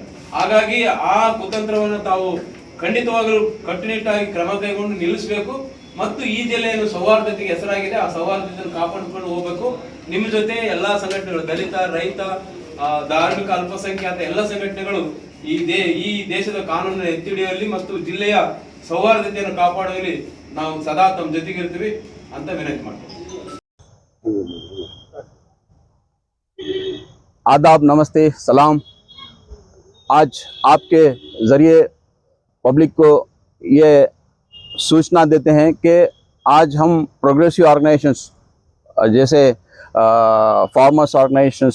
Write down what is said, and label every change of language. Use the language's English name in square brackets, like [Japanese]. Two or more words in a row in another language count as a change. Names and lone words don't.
[Kannada] ಹಾಗಾಗಿ ಆ ಕುತಂತ್ರವನ್ನು ತಾವು ಖಂಡಿತವಾಗಲೂ ಕಟ್ಟುನಿಟ್ಟಾಗಿ ಕ್ರಮ ಕೈಗೊಂಡು ನಿಲ್ಲಿಸಬೇಕು ಮತ್ತು ಈ ಜಿಲ್ಲೆಯನ್ನು ಸೌಹಾರ್ದತೆಗೆ ಹೆಸರಾಗಿದೆ, ಆ ಸೌಹಾರ್ದತೆಯನ್ನು ಕಾಪಾಡಿಕೊಂಡು ಹೋಗ್ಬೇಕು. ನಿಮ್ಮ ಜೊತೆ ಎಲ್ಲಾ ಸಂಘಟನೆಗಳು, ದಲಿತ, ರೈತ, ಧಾರ್ಮಿಕ, ಅಲ್ಪಸಂಖ್ಯಾತ ಎಲ್ಲ ಸಂಘಟನೆಗಳು ಈ ದೇಶದ ಕಾನೂನನ್ನು ಎತ್ತಿಡಿಯುವಲ್ಲಿ ಮತ್ತು ಜಿಲ್ಲೆಯ ಸೌಹಾರ್ದತೆಯನ್ನು ಕಾಪಾಡುವಲ್ಲಿ ನಾವು ಸದಾ ತಮ್ಮ ಜೊತೆಗಿರ್ತೀವಿ ಅಂತ ವಿನಂತಿ ಮಾಡ್ತೀವಿ. [Hindi] आदाब, नमस्ते, सलाम। आज आपके ज़रिए पब्लिक को ये सूचना देते हैं कि आज हम [English] progressive organisations [Hindi] जैसे [English] farmers organisations,